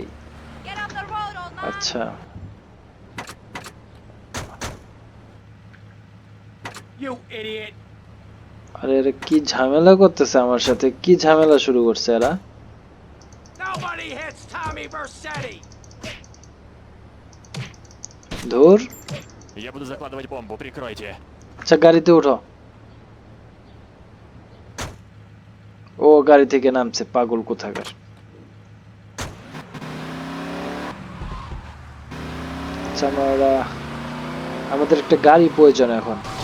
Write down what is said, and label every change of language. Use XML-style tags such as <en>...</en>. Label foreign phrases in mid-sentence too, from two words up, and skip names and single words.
<bn>আচ্ছা, আরে এরা কি ঝামেলা করতেছে আমার সাথে? কি ঝামেলা শুরু করছে এরা? ধুর।</bn> <ru>Я буду закладывать бомбу, прикройте.</ru> <bn>আচ্ছা, গাড়িতে উঠো। ও গাড়ি থেকে নামছে, পাগল কোথাকার। আচ্ছা, আমাদের একটা গাড়ি প্রয়োজন এখন।</bn>